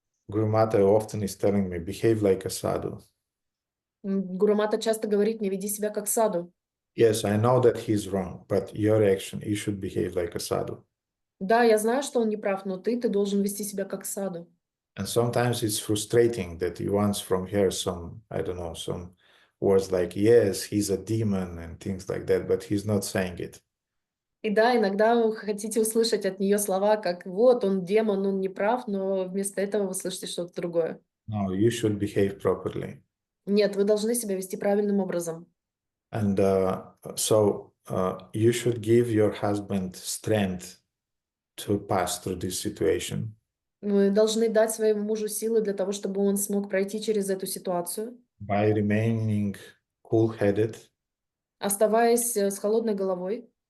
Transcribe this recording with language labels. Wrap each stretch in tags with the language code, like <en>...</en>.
<en>Guru Mata often is telling me, behave like a sadhu.</en> <ru>Гуру Мата часто говорит, не веди себя как саду.</ru> <en>Yes, I know that he's wrong, but your action, you should behave like a sadhu.</en> <ru>Да, я знаю, что он не прав, но ты должен вести себя как саду.</ru> <en>And sometimes it's frustrating that he wants from her some, I don't know, some words like, yes, he's a demon and things like that, but he's not saying it.</en> <ru>И да, иногда вы хотите услышать от нее слова, как вот он демон, он не прав, но вместо этого вы слышите что-то другое.</ru> <en>No, you should behave properly.</en> <ru>Нет, вы должны себя вести правильным образом.</ru> <en>And so you should give your husband strength to pass through this situation.</en> <ru>Вы должны дать своему мужу силы для того, чтобы он смог пройти через эту ситуацию,</ru> <en>By remaining cool-headed</en> <ru>оставаясь с холодной головой</ru>